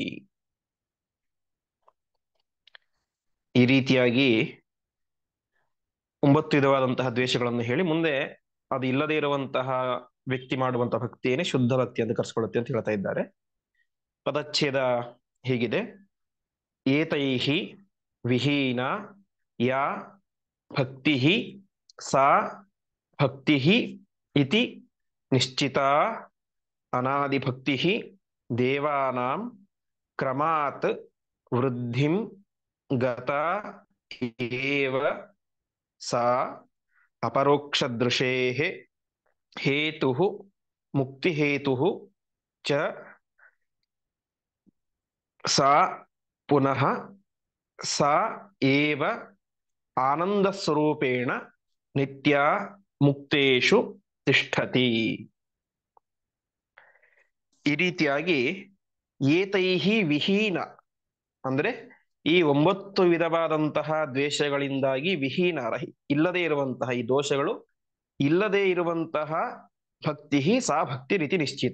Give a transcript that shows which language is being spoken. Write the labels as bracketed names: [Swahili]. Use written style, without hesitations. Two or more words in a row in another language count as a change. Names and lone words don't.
[Kannada] ಈ ರೀತಿಯಾಗಿ 9 ವಿಧವಾದಂತಹ ದ್ವೇಷಗಳನ್ನು ಹೇಳಿ ಮುಂದೆ ಅದು ಇಲ್ಲದೇ ಇರುವಂತಹ ವ್ಯಕ್ತಿ ಮಾಡುವಂತಹ ಭಕ್ತಿಯೇನೆ ಶುದ್ಧ ಭಕ್ತಿ ಅಂತ ಕರ್ಸ್ಕೊಳ್ಳುತ್ತೆ ಅಂತ ಹೇಳ್ತಾ ಇದ್ದಾರೆ. ಪದಚ್ಛೇದ ಹೀಗಿದೆ: [Sanskrit] ಏತೈಹಿ ವಿಹೀನ ಯಾ ಭಕ್ತಿ ಸಾ ಭಕ್ತಿ ಇತಿ ನಿಶ್ಚಿತ ಅನಾದಿಭಕ್ತಿ ದೇವಾನಾಂ ಕ್ರಮಾತ್ ವೃದ್ಧಿಂ ಗತ ಏವ ಸಾ ಅಪರೋಕ್ಷದೃಶೇಃ ಹೇತುಃ ಮುಕ್ತಿಹೇತುಃ ಚ ಸಾ ಪುನಃ ಸಾ ಏವ ಆನಂದಸ್ವರೂಪೇಣ ನಿತ್ಯ ಮುಕ್ತೇಶು ತಿಷ್ಠತಿ. [Kannada] ಈ ರೀತಿಯಾಗಿ [Sanskrit] ಏತೈಹಿ ವಿಹೀನ [Kannada] ಅಂದ್ರೆ ಈ 9 ವಿಧವಾದಂತಹ ದ್ವೇಷಗಳಿಂದಾಗಿ ವಿಹೀನ ಇಲ್ಲದೆ ಇರುವಂತಹ ಈ ದೋಷಗಳು ಇಲ್ಲದೆ ಇರುವಂತಹ [Sanskrit] ಭಕ್ತಿ ಸಾ ಭಕ್ತಿ ರೀತಿ ನಿಶ್ಚಿತ.